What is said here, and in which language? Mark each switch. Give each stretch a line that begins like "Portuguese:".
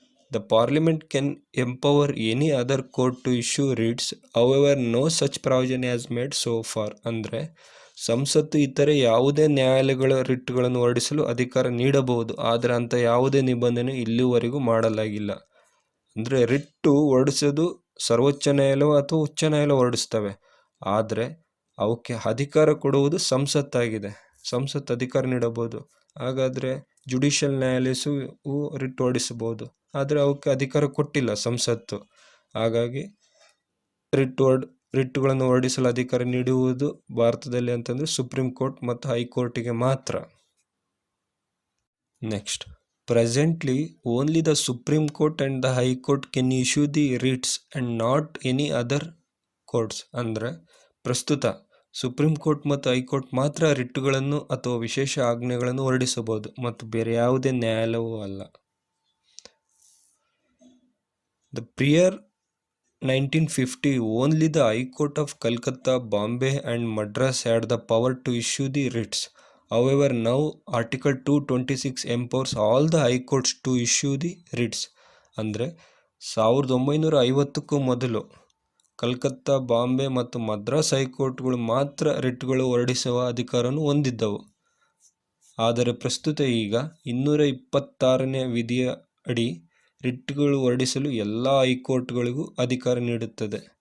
English: The Parliament can empower any other court to issue writs, however no such provision has made so far.
Kannada: ಅಂದರೆ ಸಂಸತ್ತು ಇತರೆ ಯಾವುದೇ ನ್ಯಾಯಾಲಯಗಳ ರಿಟ್ಗಳನ್ನು ಹೊರಡಿಸಲು ಅಧಿಕಾರ ನೀಡಬಹುದು, ಆದರೆ ಅಂಥ ಯಾವುದೇ ನಿಬಂಧನೆ ಇಲ್ಲಿವರೆಗೂ ಮಾಡಲಾಗಿಲ್ಲ. ಅಂದರೆ ರಿಟ್ಟು ಹೊರಡಿಸೋದು ಸರ್ವೋಚ್ಚ ನ್ಯಾಯಾಲಯ ಅಥವಾ ಉಚ್ಚ ನ್ಯಾಯಾಲಯ ಹೊರಡಿಸ್ತವೆ, ಆದರೆ ಅವಕ್ಕೆ ಅಧಿಕಾರ ಕೊಡುವುದು ಸಂಸತ್ತಾಗಿದೆ. ಸಂಸತ್ತು ಅಧಿಕಾರ ನೀಡಬಹುದು. ಹಾಗಾದರೆ ಜುಡಿಷಿಯಲ್ ನ್ಯಾಯಾಲಯವು ರಿಟ್ ಹೊರಡಿಸಬಹುದು, ಆದರೆ ಅವಕ್ಕೆ ಅಧಿಕಾರ ಕೊಟ್ಟಿಲ್ಲ ಸಂಸತ್ತು. ಹಾಗಾಗಿ ರಿಟ್ಟುಗಳನ್ನು ಹೊರಡಿಸಲು ಅಧಿಕಾರ ನೀಡುವುದು ಭಾರತದಲ್ಲಿ ಅಂತಂದರೆ ಸುಪ್ರೀಂ ಕೋರ್ಟ್ ಮತ್ತು ಹೈಕೋರ್ಟಿಗೆ ಮಾತ್ರ.
English: Next, presently only the supreme court and the high court can issue the writs and not any other courts.
Kannada: ಅಂದರೆ ಪ್ರಸ್ತುತ ಸುಪ್ರೀಂ ಕೋರ್ಟ್ ಮತ್ತು ಹೈಕೋರ್ಟ್ ಮಾತ್ರ ರಿಟ್ಟುಗಳನ್ನು ಅಥವಾ ವಿಶೇಷ ಆಜ್ಞೆಗಳನ್ನು ಹೊರಡಿಸಬಹುದು ಮತ್ತು ಬೇರೆ ಯಾವುದೇ ನ್ಯಾಯಾಲಯವೂ ಅಲ್ಲ.
English: The prior 1950, only the High Court of Calcutta, Bombay and Madras had the power to issue the writs. However, now Article 226 empowers all the High Courts to issue the writs.
Kannada: ಅಂದರೆ 1950ಕ್ಕೂ ಮೊದಲು ಕಲ್ಕತ್ತಾ, ಬಾಂಬೆ ಮತ್ತು ಮದ್ರಾಸ್ ಹೈಕೋರ್ಟ್ಗಳು ಮಾತ್ರ ರಿಟ್ಗಳು ಹೊರಡಿಸುವ ಅಧಿಕಾರವನ್ನು ಹೊಂದಿದ್ದವು. ಆದರೆ ಪ್ರಸ್ತುತ ಈಗ 226ನೇ ವಿಧಿಯ ಅಡಿ ರಿಟ್ಗಳು ಹೊರಡಿಸಲು ಎಲ್ಲ ಹೈಕೋರ್ಟ್ಗಳಿಗೂ ಅಧಿಕಾರ ನೀಡುತ್ತದೆ.